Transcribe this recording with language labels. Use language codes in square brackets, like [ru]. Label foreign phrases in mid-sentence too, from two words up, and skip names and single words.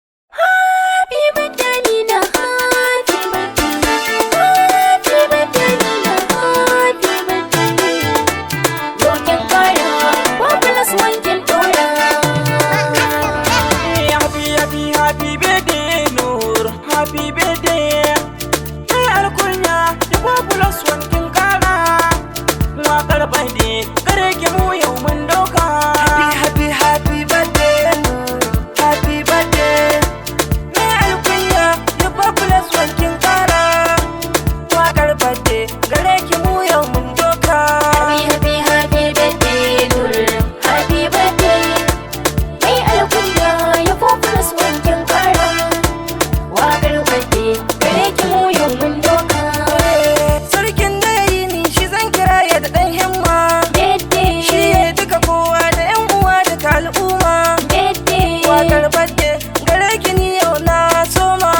[en] Happy birthday, Amina. Happy birthday. Happy birthday, Amina. Happy birthday. [ha] Yau kin kara, [en] one plus one [ha] kin dora. [en] Happy, happy, happy birthday, Noor. Happy birthday. [ha] Kai alkunya, da [en] four plus one [ha] kin kara. Waƙar birthday, gare ki mu yau mun dauka. [en] Happy, happy, happy birthday, Noor. Happy birthday. [ha] Kai alkunya, da [en] four plus one [ha] kin kara. Waƙar birthday, gare ki mu yau mun dauka. [en] Happy, happy, happy birthday, Noor. Happy birthday. [ha] Kai alkunya, ya [en] four plus one [ha] kin kara. Waƙar birthday, gare ki mu yau mun dauka. Sarkin da ya yi ni, shi zan kira ya da ɗan himma. [en] Birthday. [ha] Shi ya yi duka kowa da ƴan uwa da ta al'umma. [en] Birthday. [ha] Waƙar birthday, gare ki ni yau na soma.